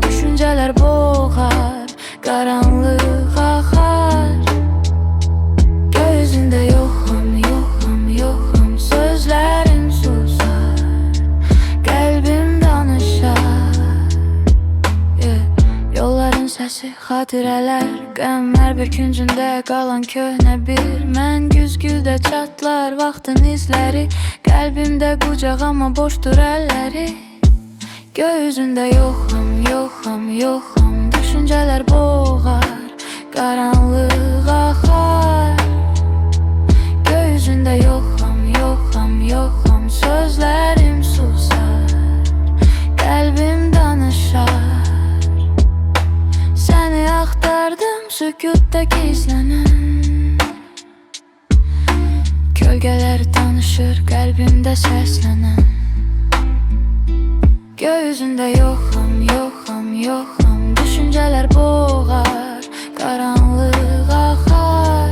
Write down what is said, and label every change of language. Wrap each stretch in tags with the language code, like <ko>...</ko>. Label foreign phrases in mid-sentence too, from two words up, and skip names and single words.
<tr>Düşünceler boğar, karanlık axar.</tr> <az>Gözünde yoxam, yoxam, yoxam.</az> <tr>Sözlerim susar, kalbim danışar. Yolların sesi,</tr> <az>xatirələr, qəmlər bir küncündə qalan köhnə bir mən. Güzgüdə çatlar vaxtın izləri, qəlbimdə qucaq amma boşdur əlləri. Gözündə yoxam, yoxam, yoxam. Düşüncələr boğar, qaranlıq axar. Gözündə yoxam, yoxam, yoxam. Sözlərim susar, qəlbim danışar. Səni axtardım sükutda gizlenen.</az> <tr>Kölgeler tanışır kalbimde seslenen.</tr> <az>Gözünde yoxam, yoxam, yoxam.</az> <tr>Düşünceler boğar, karanlık axar.</tr>